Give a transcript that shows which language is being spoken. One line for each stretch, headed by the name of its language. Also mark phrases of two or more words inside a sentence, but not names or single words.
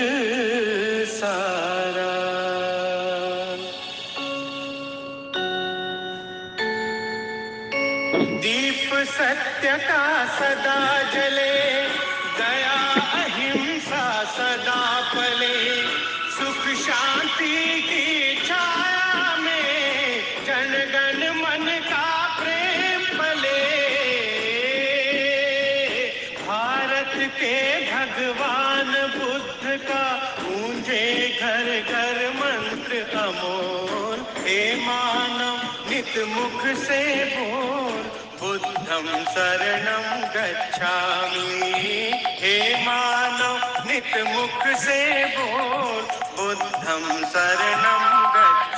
Hindi: सारा दीप सत्य का सदा जले दया अहिंसा सदा पले सुख शांति की छाया में जन गण मन का प्रेम पले भारत के भगवान बुद्ध का गूंजे घर घर मंत्र अमोल हे मानव नित मुख से बोल
Pali: बुद्धं शरणं गच्छामि
Hindi: हे मानव नित मुख से बोल
Pali: बुद्धं शरणं गच्छामि